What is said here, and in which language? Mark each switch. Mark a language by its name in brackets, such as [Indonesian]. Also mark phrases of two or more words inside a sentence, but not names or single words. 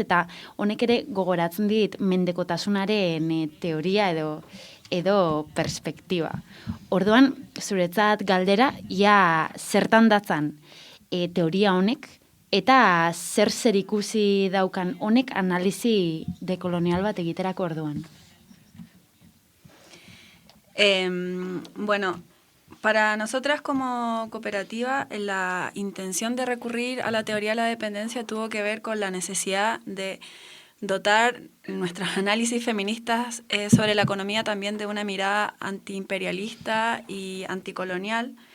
[Basque] Eta honek ere gogoratzen dit mendekotasunaren teoria edo perspektiba. Orduan, zuretzat galdera, ia zertan datzan teoria honek, eta zer ikusi daukan honek analizi dekolonial bat egiterako orduan. [Spanish] Para nosotras como cooperativa, la intención de recurrir a la teoría de la dependencia tuvo que ver con la necesidad de dotar nuestros análisis feministas sobre la economía también de una mirada antiimperialista y anticolonial.